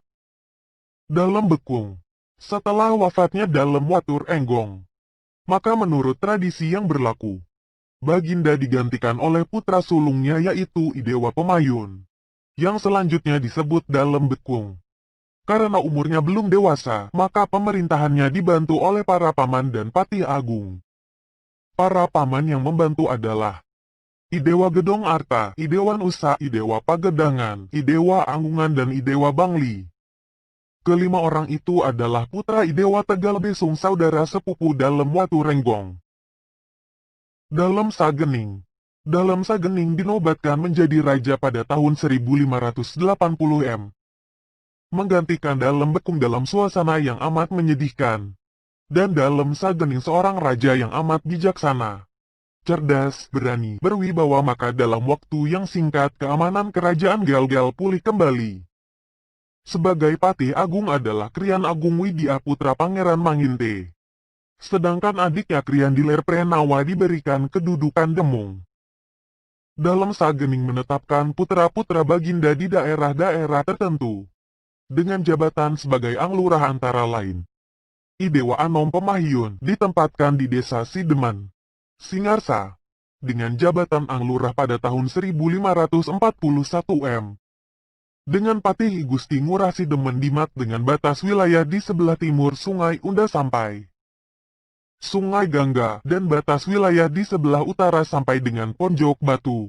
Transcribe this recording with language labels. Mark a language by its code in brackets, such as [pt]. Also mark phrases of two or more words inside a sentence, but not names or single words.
[id] Dalem Bekung. Setelah wafatnya Dalem Watur Enggong, maka menurut tradisi yang berlaku, Baginda digantikan oleh putra sulungnya yaitu Idewa Pemayun, yang selanjutnya disebut Dalem Bekung. Karena umurnya belum dewasa, maka pemerintahannya dibantu oleh para paman dan Patih Agung. Para paman yang membantu adalah Idewa Gedong Arta, Idewa Nusa, Idewa Pagedangan, Idewa Anggungan dan Idewa Bangli. Kelima orang itu adalah putra Idewa Tegal Besung saudara sepupu Dalem Watur Enggong. Dalem Sagening. Dalem Sagening dinobatkan menjadi raja pada tahun 1580 menggantikan Dalem Bekung dalam suasana yang amat menyedihkan. Dan Dalem Sagening seorang raja yang amat bijaksana, cerdas, berani, berwibawa, maka dalam waktu yang singkat keamanan kerajaan Gel-Gel pulih kembali. Sebagai Patih Agung adalah Krian Agung Widya putra Pangeran Manginte. Sedangkan adiknya Krian Diler Prenawa diberikan kedudukan Demung. Dalem Sagening menetapkan putra-putra Baginda di daerah-daerah tertentu dengan jabatan sebagai Anglurah antara lain. Idewa Anom Pemahyun ditempatkan di desa Sideman, Singarsa, dengan jabatan Anglurah pada tahun 1541 dengan Patih Gusti Ngurah Sidemen Dimat dengan batas wilayah di sebelah timur Sungai Unda sampai Sungai Gangga, dan batas wilayah di sebelah utara sampai dengan Ponjok Batu.